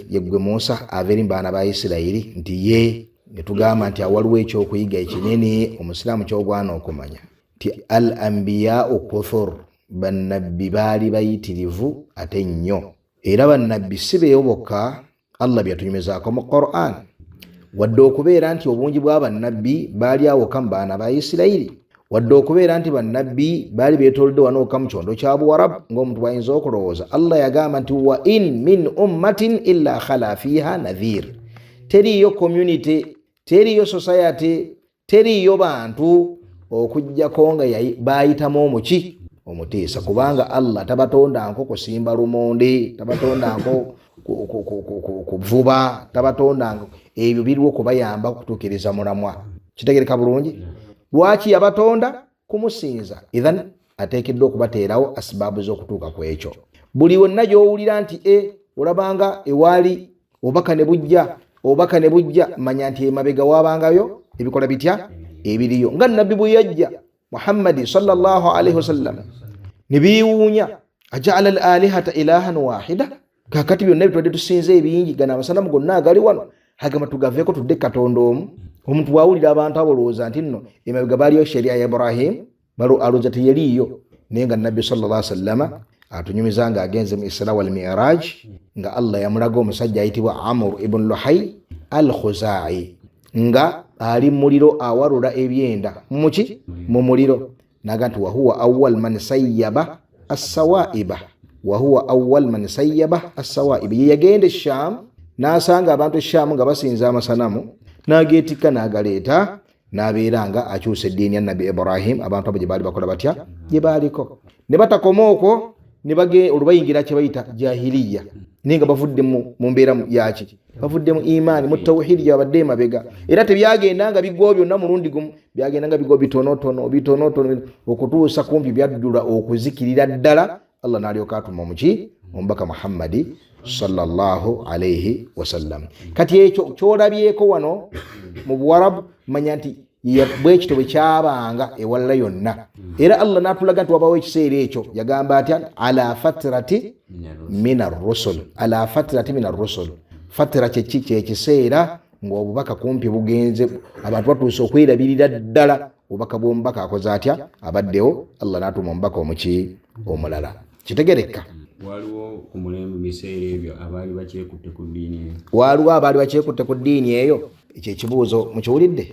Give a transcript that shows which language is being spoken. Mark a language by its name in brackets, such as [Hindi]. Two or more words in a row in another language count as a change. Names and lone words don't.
[Ganda] yeggwe Musa averi baana ba Isirayiri nti ye, ne tugamba nti awaliwo ekyokuyiga ekinene omusiraamu ky'ogwana okumanya nti [Arabic] الأنبياء كثر, [Ganda] bannabbi baali bayitirivu ate nnyo, era bannabbi si beeyo bokka Allah byatunyumizaako mu Qur'an, wadde okubeera nti obungi bw'abannabbi baali awoka mu baana ba Isirayiri, wadde okubeera nti bannabbi baali beetoolodde wano oka mu kyondo kya Buwarabu ng'omuntu bw'ayinza okulowooza. Allah yagamba nti [Arabic] وإن من أمة إلا خلا فيها نذير, [Ganda] teriyo community, teriyo society, teriyo bantu okujjako nga bayitamu omuki omutiisa, kubanga Allah tabatondanko kusimba lumonde, tabatondanko kuvuba, tabatondanko ebyo biriwo kubayamba okutuukiriza mulamwa. Kitegereka bulungi? Lwaki yabatonda? Kumusinza. Idhan ateekeddwa okubateerawo asibaabu z'okutuuka ku ekyo. Buli wonna gy'owulira nti olabanga ewaali obaka ne bujja manya nti emabega waabangayo ebikola bitya ebiriyo. Nga nabbi bwe yajja Muhammadi [Arabic] صلى الله عليه وسلم [Ganda] ne biwuunya [Arabic] أجعل الآلهة إلها واحدا, [Ganda] kakati byonna bitwadde tusinze ebingi gana amasanamu gonna agali wano hagamba tugaveeko tudde Katonda omu. Omuntu wawulira abantu abolowooza nti nno emabega baaliyo sheria ya Ibrahim alowooza teyaliiyo, naye nga nabbi [Arabic] صلى الله عليه وسلم [Ganda] atunyumiza nga agenze mu Isra wal Mi'raj nga Allah yamulaga omusajja ayitibwa Amr ibn Luhay al-Khuzai nga ali muliro awarula ebyenda muki mu muliro, naga nti [Arabic] وهو أول من سيب السوائب، وهو أول من سيب السوائب. [Ganda] Yagenda Sham n'asanga abantu Sham nga basinza amasanamu, n'ageetikka n'agaleeta n'abeera nga akyusa eddiini ya Nabbi Ibrahim. Abantu abo gye baali bakola batya? Gye baaliko. Ne batakoma okwo ne olubayingira kye bayita jahiliya, naye nga bavudde mu mbeera yaki? Bavudde mu imaani, mu tawhidi gyabadde emabega. Era tebyagenda nga biggwa byonna mulundi gumu, byagenda nga biggwa bitonotono okutuusa kumpi byaddula okuzikirira ddala. Allah n'alyoka atuma omuki? Omubaka Muhammadi [Arabic] صلى الله عليه وسلم. [Ganda] Kati ekyo kyolabyeko wano mu Buwarabu manya nti bwekito bwe kyabanga ewalala yonna. Era Allah n'atulaga nti wabawo ekiseera ekyo yagamba atya? [Arabic] على فترة من الرسل، على فترة من الرسل. [Ganda] Fatra kyekiseera ng'obubaka kumpi bugenze, abantu batuuse okwerabirira ddala obubaka bw'omubaka akoze atya? Abaddewo. Allah n'atuma omubaka omuki? Omulala. Kitegereka? Waliwo ku mulembe biseera ebyo abaali bakyekutte ku ddiini eyo? Waliwo abaali bakyekutte ku ddiini eyo? Ekyo ekibuuzo mukiwulidde?